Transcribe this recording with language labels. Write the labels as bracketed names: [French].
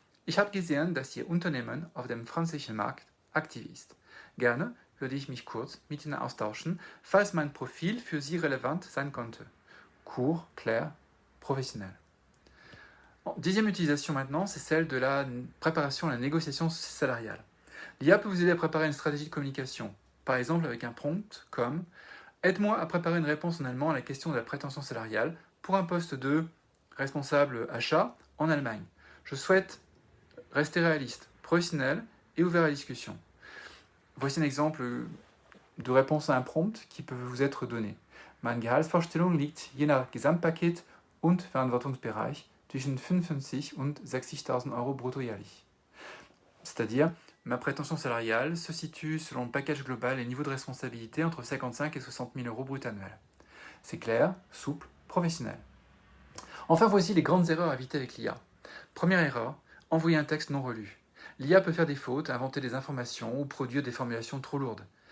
[German] Ich habe gesehen, dass Ihr Unternehmen auf dem französischen Markt aktiv ist. Gerne würde ich mich kurz mit Ihnen austauschen, falls mein Profil für Sie relevant sein könnte. [French] Court, clair, professionnel. Dixième utilisation maintenant, c'est celle de la préparation à la négociation salariale. L'IA peut vous aider à préparer une stratégie de communication, par exemple avec un prompt comme « Aide-moi à préparer une réponse en allemand à la question de la prétention salariale pour un poste de responsable achat en Allemagne. Je souhaite rester réaliste, professionnel et ouvert à la discussion. » Voici un exemple de réponse à un prompt qui peut vous être donné. [German] Meine Gehaltsvorstellung liegt je nach Gesamtpaket und Verantwortungsbereich zwischen 55 und 60.000 Euro brutto jährlich. [French] C'est-à-dire, ma prétention salariale se situe selon le package global et niveau de responsabilité entre 55 et 60 000 euros brut annuels. C'est clair, souple, professionnel. Enfin, voici les grandes erreurs à éviter avec l'IA. Première erreur, envoyer un texte non relu. L'IA peut faire des fautes, inventer des informations ou produire des formulations trop lourdes.